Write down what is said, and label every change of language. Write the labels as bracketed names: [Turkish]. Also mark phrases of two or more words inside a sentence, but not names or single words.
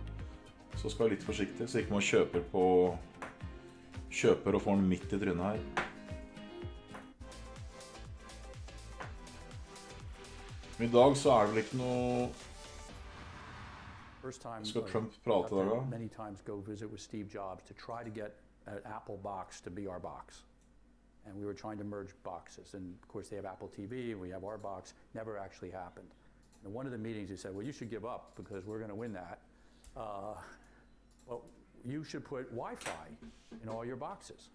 [Norwegian] Så skal jeg være litt forsiktig, så ikke man kjøper og får den midt i trynet her. I dag så det vel ikke noe... Skal Trump prate der da? [English] Many times go visit with Steve Jobs to try to get an Apple box to be our box. And we were trying to merge boxes. And of course they have Apple TV and we have our box. Never actually happened. And in one of the meetings he said, well, you should give up because we're going to win that. Well, you should put Wi-Fi in all your boxes.